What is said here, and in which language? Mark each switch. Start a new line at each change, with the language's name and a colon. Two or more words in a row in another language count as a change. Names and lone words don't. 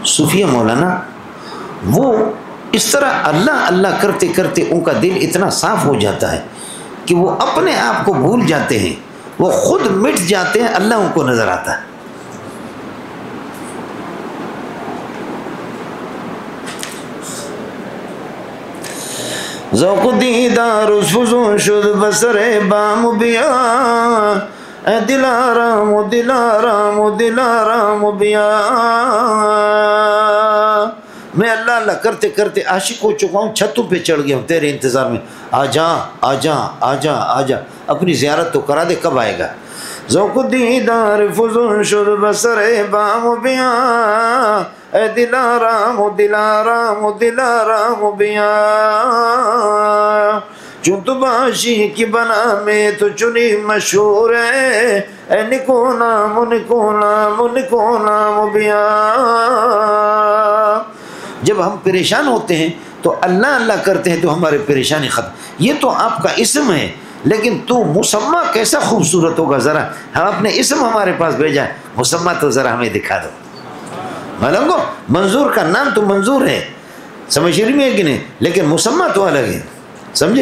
Urdu: صوفیہ مولانا وہ اس طرح اللہ اللہ کرتے کرتے ان کا دل اتنا صاف ہو جاتا ہے کہ وہ اپنے آپ کو بھول جاتے ہیں، وہ خود مٹ جاتے ہیں، اللہ ان کو نظر آتا ہے۔
Persian: ذوق دیدار فزون شد بسر بام بیا، اے دلارام دلارام دلارام بیا۔
Urdu: میں اللہ اللہ کرتے کرتے عاشق ہو چکا ہوں، چھتوں پہ چڑھ گیا ہوں تیرے انتظار میں، آ جا آ جا آ جا آ جا، اپنی زیارت تو کرا دے، کب آئے گا؟
Persian: ذوق دیدار فزون شد بسر بام بیا، اے دلارام دلارام دلارام بیا۔ چون تو باشی کی بنا میں تو چنی مشہور ہے، اے نکو نام نکو نام نکو نام بیا۔
Urdu: جب ہم پریشان ہوتے ہیں تو اللہ اللہ کرتے ہیں تو ہمارے پریشانی ختم۔ یہ تو آپ کا اسم ہے، لیکن تو مسمہ کیسا خوبصورت ہوگا، ذرا ہم اپنے اسم ہمارے پاس بھیجا ہے، مسمہ تو ذرا ہمیں دکھا دو۔ معلوم کو منظور کا نام تو منظور ہے، سمجھ رہی میں کہ نہیں، لیکن مسمہ تو الگ ہے، سمجھے؟